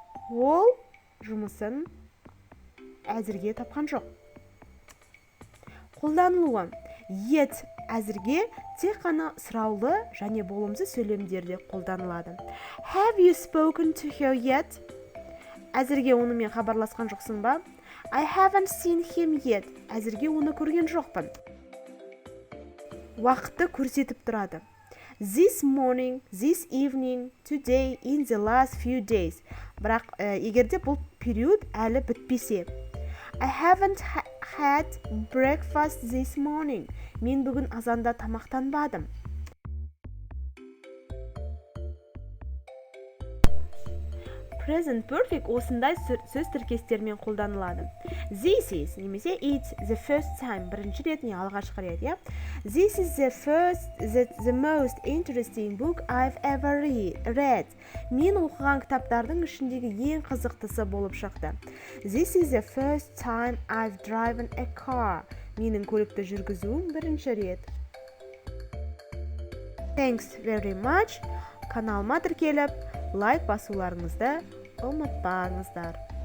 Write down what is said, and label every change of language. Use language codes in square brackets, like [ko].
[kk] Ол жұмысын әзірге тапқан жоқ. Қолданылуы. Yet әзірге тек қана сұраулы және болымсыз сөйлемдерде қолданылады. [en] Have you spoken to her yet? [kk] Әзірге онымен хабарласқан жоқсың ба? [en] I haven't seen him yet. [kk] Әзірге оны көрген жоқпын. Уақытты көрсетіп тұрады. [en] This morning, this evening, today, in the last few days. [kk] Бірақ егерде бұл период әлі бітпесе. [en] I haven't had breakfast this morning. [kk] Мен бүгін азанда тамақтанбадым. Present perfect осындай сөз тіркестермен қолданылады. [en] This is, [kk] немесе [en] it's the first time, [kk] бірінші рет не алғашқы рет, [en] yeah? This is the most interesting book I've ever read. [kk] Мен оқыған кітаптардың ішіндегі ең қызықтысы болып шықты. [en] This is the first time I've driven a car. [kk] Менің көлікті жүргізуім бірінші рет. [en] Thanks very much. [kk] Каналыма тіркеліп, лайк басуларыңызды ұмытпаңыздар.